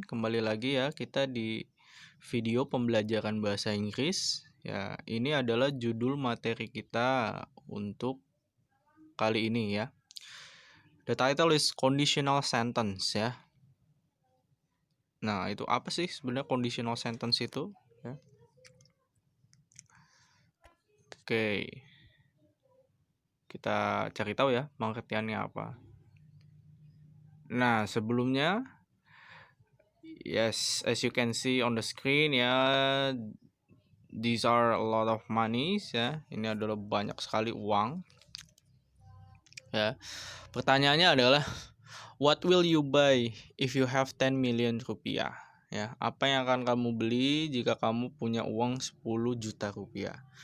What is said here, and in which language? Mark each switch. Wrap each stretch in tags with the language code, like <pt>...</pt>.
<id>Kembali lagi ya kita di video pembelajaran bahasa Inggris. Ya, ini adalah judul materi kita untuk kali ini ya.</id> <en>The title is conditional sentence ya.</en> <id>Nah, itu apa sih sebenarnya conditional sentence itu? Ya. Oke, kita cari tahu ya pengertiannya apa. Nah, sebelumnya,</id> <en>yes, as you can see on the screen ya, these are a lot of money ya.</en> <id>Ini adalah banyak sekali uang. Ya. Pertanyaannya adalah,</id> <en>what will you buy if you have 10 million rupiah?</en> <id>Ya, apa yang akan kamu beli jika kamu punya uang 10 juta rupiah?</id>